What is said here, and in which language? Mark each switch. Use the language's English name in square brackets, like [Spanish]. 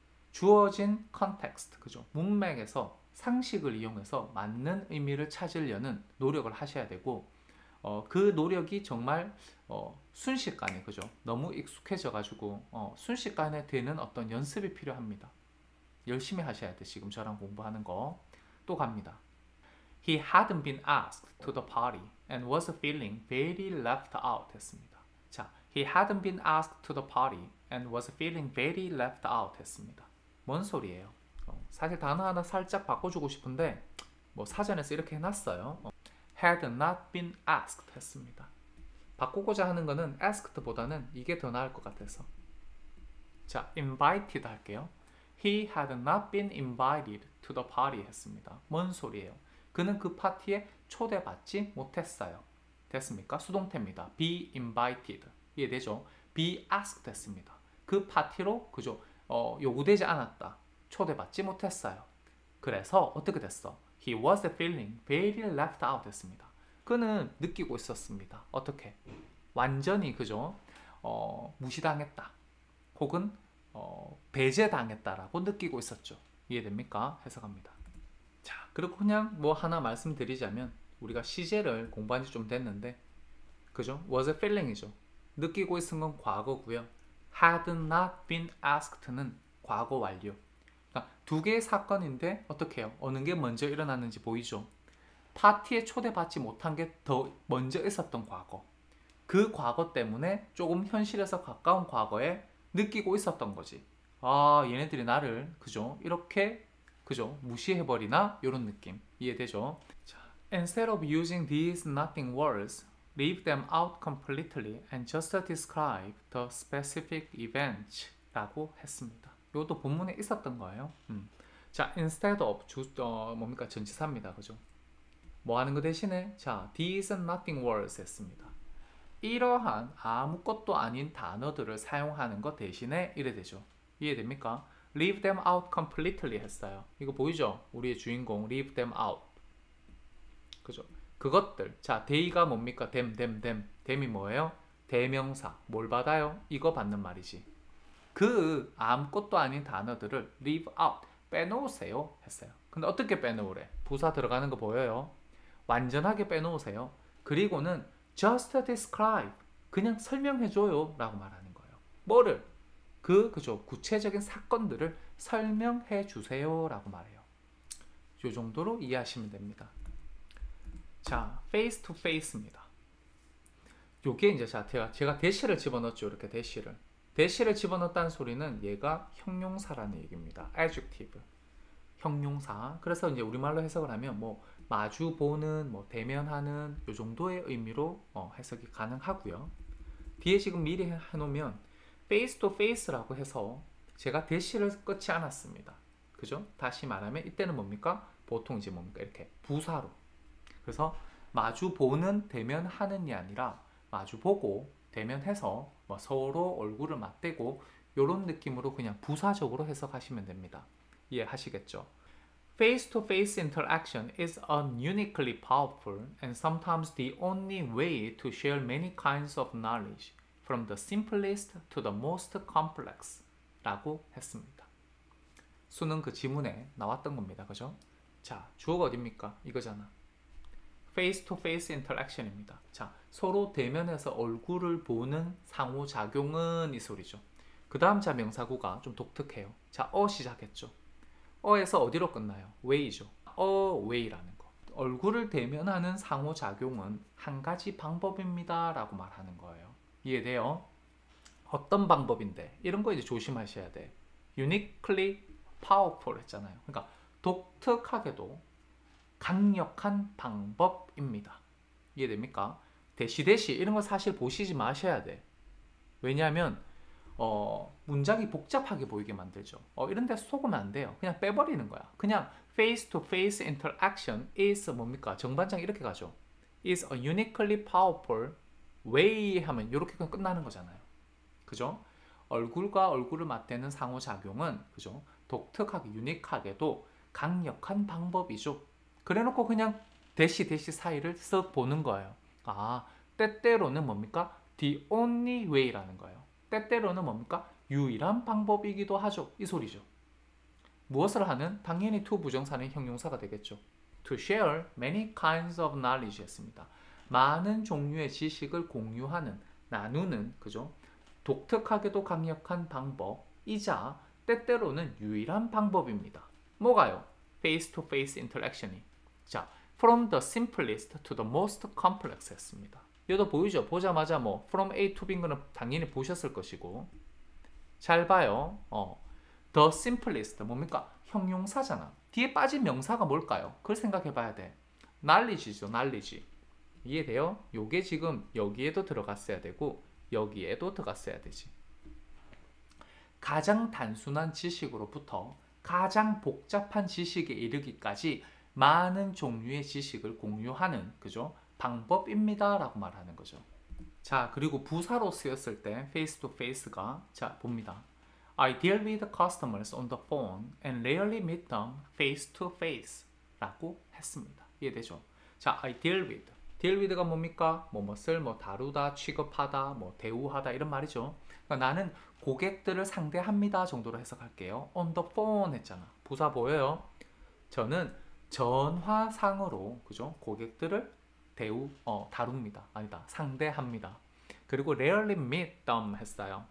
[Korean] 주어진 컨텍스트, 그죠? 문맥에서 상식을 이용해서 맞는 의미를 찾으려는 노력을 하셔야 되고 그 노력이 정말 순식간에, 그죠? 너무 익숙해져 가지고 순식간에 되는 어떤 연습이 필요합니다. 열심히 하셔야 돼. 지금 저랑 공부하는 거. 또 갑니다. [English] He hadn't been asked to the party and was feeling very left out [Korean] 했습니다. [English] 자, he hadn't been asked to the party and was feeling very left out [Korean] 했습니다. 뭔 소리예요? 사실 단어 하나 살짝 바꿔주고 싶은데 뭐 사전에서 이렇게 해놨어요. [English] had not been asked [Korean] 했습니다. 바꾸고자 하는 거는 asked보다는 이게 더 나을 것 같아서. 자, invited 할게요. [English] He had not been invited to the party [Korean] 했습니다. 뭔 소리예요? 그는 그 파티에 초대받지 못했어요. 됐습니까? 수동태입니다. [English] be invited. [Korean] 이해되죠? [English] be asked [Korean] 했습니다. 그 파티로, 그죠? 요구되지 않았다. 초대받지 못했어요. 그래서 어떻게 됐어? [English] He was feeling very left out [Korean] 했습니다. 그는 느끼고 있었습니다. 어떻게? 완전히, 그죠? 무시당했다. 혹은 배제당했다라고 느끼고 있었죠. 이해됩니까? 해석합니다. 자, 그리고 그냥 뭐 하나 말씀드리자면 우리가 시제를 공부한 지 좀 됐는데, 그죠? [English] was feeling이죠. [Korean] 느끼고 있은 건 과거고요. [English] had not been asked는 [Korean] 과거 완료. 그러니까 두 개의 사건인데 어떻게 해요? 어느 게 먼저 일어났는지 보이죠? 파티에 초대받지 못한 게 더 먼저 있었던 과거. 그 과거 때문에 조금 현실에서 가까운 과거에 느끼고 있었던 거지. 아, 얘네들이 나를, 그죠? 이렇게, 그죠? 무시해버리나? 이런 느낌. 이해되죠? [English] 자, instead of using these nothing words, leave them out completely and just describe the specific events [Korean] 라고 했습니다. 이것도 본문에 있었던 거예요. 자, [English] instead of [Korean] 뭡니까? 전치사입니다. 그죠? 뭐 하는 거 대신에 자, [English] these nothing words [Korean] 했습니다. 이러한 아무것도 아닌 단어들을 사용하는 것 대신에 이래 되죠. 이해됩니까? [English] leave them out completely [Korean] 했어요. 이거 보이죠? 우리의 주인공 [English] leave them out. [Korean] 그죠? 그것들. 자, they가 뭡니까? them이 뭐예요? 대명사. 뭘 받아요? 이거 받는 말이지. 그 아무것도 아닌 단어들을 [English] leave out. [Korean] 빼놓으세요 했어요. 근데 어떻게 빼놓으래? 부사 들어가는 거 보여요? 완전하게 빼놓으세요. 그리고는 [English] just describe. [Korean] 그냥 설명해줘요 라고 말하는 거예요. 뭐를? 그죠? 구체적인 사건들을 설명해 주세요 라고 말해요. 이 정도로 이해하시면 됩니다. 자, face to face입니다. 요게 이제 제가 대시를 집어넣었죠. 이렇게 대시를 집어넣었다는 소리는 얘가 형용사라는 얘기입니다. adjective. 형용사. 그래서 이제 우리말로 해석을 하면 뭐 마주 보는, 뭐 대면하는 요 정도의 의미로 해석이 가능하고요. 뒤에 지금 미리 해놓으면 face to face라고 해서 제가 대시를 끊지 않았습니다. 그죠? 다시 말하면 이때는 뭡니까? 보통 이제 뭡니까? 이렇게 부사로. 그래서 마주 보는, 대면하는이 아니라 마주 보고 대면해서 뭐 서로 얼굴을 맞대고 이런 느낌으로 그냥 부사적으로 해석하시면 됩니다. 이해하시겠죠? [English] Face-to-face interaction is uniquely powerful and sometimes the only way to share many kinds of knowledge, from the simplest to the most complex [Korean] 라고 했습니다. 수능 그 지문에 나왔던 겁니다. 그죠? 자, 주어가 어딥니까? 이거잖아. [English] face-to-face interaction입니다. [Korean] 자, 서로 대면해서 얼굴을 보는 상호작용은 이 소리죠. 그 다음 자 명사구가 좀 독특해요. 자, 시작했죠. 어에서 어디로 끝나요? way죠. way라는 거. 얼굴을 대면하는 상호작용은 한 가지 방법입니다 라고 말하는 거예요. 이해돼요? 어떤 방법인데? 이런 거 이제 조심하셔야 돼. [English] uniquely powerful [Korean] 했잖아요. 그러니까 독특하게도 강력한 방법입니다. 이해됩니까? 대시 이런 거 사실 보시지 마셔야 돼. 왜냐하면 문장이 복잡하게 보이게 만들죠. 이런 데 속으면 안 돼요. 그냥 빼버리는 거야. 그냥 [English] face to face interaction is [Korean] 뭡니까? 정반장 이렇게 가죠. [English] is a uniquely powerful way [Korean] 하면 이렇게 그냥 끝나는 거잖아요. 그죠? 얼굴과 얼굴을 맞대는 상호작용은 그죠? 독특하게 유니크하게도 강력한 방법이죠. 그래놓고 그냥 대시 사이를 쓱 보는 거예요. 때때로는 뭡니까? [English] the only way [Korean] 라는 거예요. 때때로는 뭡니까? 유일한 방법이기도 하죠. 이 소리죠. 무엇을 하는? 당연히 to 부정사는 형용사가 되겠죠. [English] to share many kinds of knowledge [Korean] 했습니다. 많은 종류의 지식을 공유하는, 나누는, 그죠? 독특하게도 강력한 방법이자 때때로는 유일한 방법입니다. 뭐가요? face-to-face interaction이. [English] 자, from the simplest to the most complex [Korean] 했습니다. 여기도 보이죠? 보자마자 뭐 [English] from A to B [Korean] 인 거는 당연히 보셨을 것이고, 잘 봐요. [English] the simplest [Korean] 뭡니까? 형용사잖아. 뒤에 빠진 명사가 뭘까요? 그걸 생각해 봐야 돼. knowledge죠, knowledge. 이해돼요? 요게 지금 여기에도 들어갔어야 되고 여기에도 들어갔어야 되지. 가장 단순한 지식으로부터 가장 복잡한 지식에 이르기까지 많은 종류의 지식을 공유하는, 그죠? 방법입니다 라고 말하는 거죠. 자, 그리고 부사로 쓰였을 때 face to face가, 자, 봅니다. [English] I deal with customers on the phone and rarely meet them face to face [Korean] 라고 했습니다. 이해되죠? 자, [English] I deal with [Korean] 가 뭡니까? 무엇을 다루다, 취급하다, 대우하다 이런 말이죠. 그러니까 나는 고객들을 상대합니다 정도로 해석할게요. [English] on the phone [Korean] 했잖아. 부사 보여요? 저는 전화상으로, 그죠? 고객들을 다룹니다. 아니다. 상대합니다. 그리고 [English] rarely meet them [Korean] 했어요.